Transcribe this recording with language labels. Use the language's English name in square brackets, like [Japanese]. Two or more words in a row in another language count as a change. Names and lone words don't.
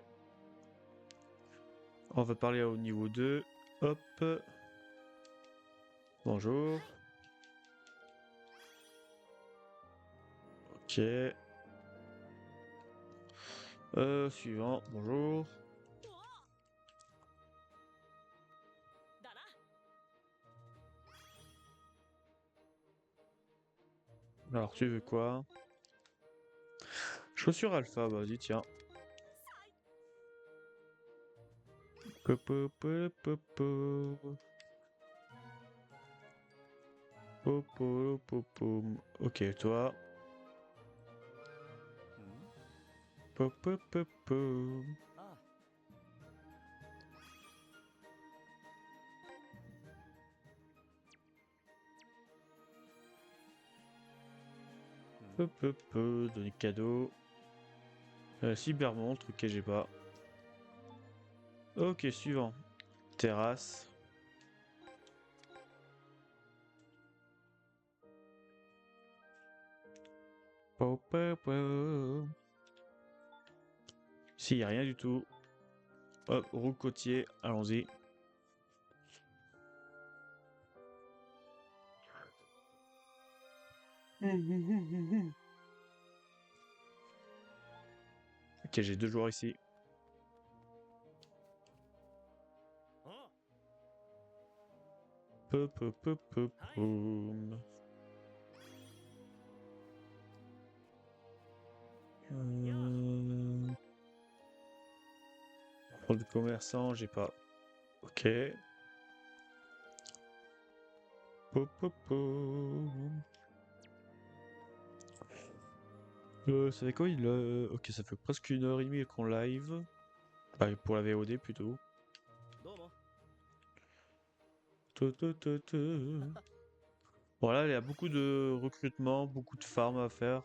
[French] On va parler au niveau 2. Hop. Bonjour. Ok. Suivant. Bonjour. [Japanese] おお。だな。 [French] Alors, tu veux quoi? Chaussure alpha, vas-y, tiens. Po, po, po, po, po. Po, po, po, po. Ok, toi. Po, po, po, po. Ah. Po, po, po. Donner cadeau. Cybermontre, ok, j'ai pas. Ok, suivant. Terrasse. Po, po, po. Si, y a rien du tout. Hop, roue côtier, allons-y. Ok, j'ai 2 joueurs ici. Oh. Peu, peu, peu, peu, Aïe. poum. Euh... Rôle de commerçant, j'ai pas. Ok. Po, po, po. Ça fait quoi il Ok, ça fait presque 1h30 qu'on live. Bah, pour la VOD plutôt. [Japanese] どうも。 Tu, tu, tu, tu. [French] Voilà, il y a beaucoup de recrutement, beaucoup de farm à faire.